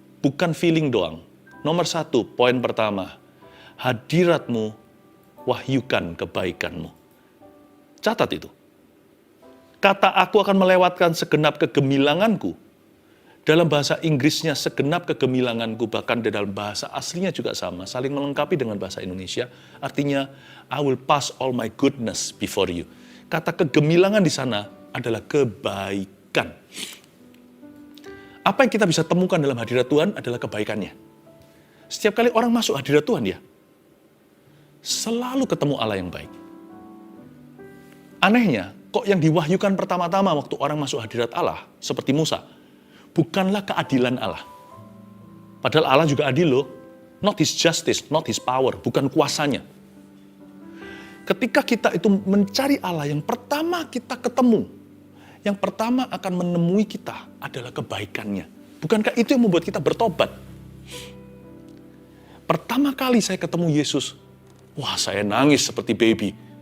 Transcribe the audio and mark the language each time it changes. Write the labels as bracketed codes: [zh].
[id] Bukan feeling doang. Nomor 1, poin pertama, hadiratmu wahyukan kebaikanmu. Catat itu. Kata aku akan melewatkan segenap kegemilanganku. Dalam bahasa Inggrisnya segenap kegemilanganku, bahkan di dalam bahasa aslinya juga sama, saling melengkapi dengan bahasa Indonesia. Artinya, [en] I will pass all my goodness before you. [id] Kata kegemilangan di sana adalah kebaikan. Apa yang kita bisa temukan dalam hadirat Tuhan adalah kebaikannya. Setiap kali orang masuk hadirat Tuhan ya, selalu ketemu Allah yang baik. Anehnya, kok yang diwahyukan pertama-tama waktu orang masuk hadirat Allah, seperti Musa, bukanlah keadilan Allah. Padahal Allah juga adil loh. [en] Not his justice, not his power, [id] bukan kuasanya. Ketika kita itu mencari Allah, yang pertama kita ketemu, yang pertama akan menemui kita adalah kebaikannya. Bukankah itu yang membuat kita bertobat? Pertama kali saya ketemu Yesus, wah saya nangis seperti baby.